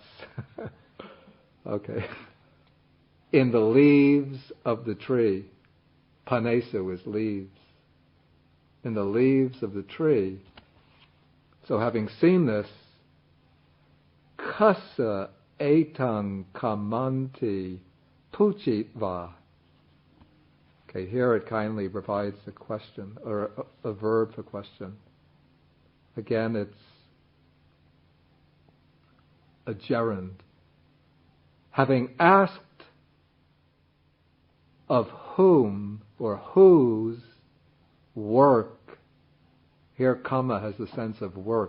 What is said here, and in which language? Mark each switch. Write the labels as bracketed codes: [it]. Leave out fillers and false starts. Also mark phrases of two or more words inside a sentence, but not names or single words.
[en] Okay. In the leaves of the tree, panesu is leaves. In the leaves of the tree. So having seen this, [pi] kasa etang kamanti puchitva. [en] Okay, here it kindly provides a question, or a verb for question. Again, it's a gerund. Having asked of whom or whose work, here karma has the sense of work.